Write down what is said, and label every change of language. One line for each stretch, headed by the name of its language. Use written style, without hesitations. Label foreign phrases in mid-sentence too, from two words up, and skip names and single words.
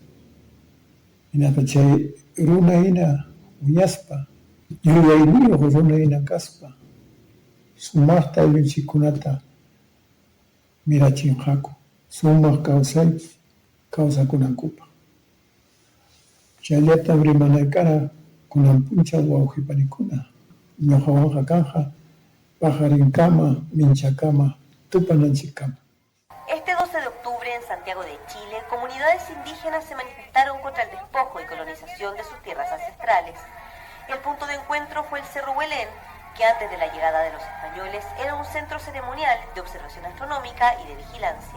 Quechua: Hinaspa chay runa hina wiñaspa, yuyayniyuq runa hina kaspa, sumaqta ayllunchikkunata mirachinqaku, sumaq kawsaypi kawsakunankupaq. Chayllatam rimanaykara kunan punchaw wawqipanikuna, ñuqawanqa kanja pajarinkama, minchakama, tupananchikkama.
Spanish: Este 12 de octubre en Santiago de Chile, comunidades indígenas se manifestaron contra el despojo y colonización de sus tierras ancestrales. El punto de encuentro fue el Cerro Huelén, que antes de la llegada de los españoles era un centro ceremonial de observación astronómica y de vigilancia.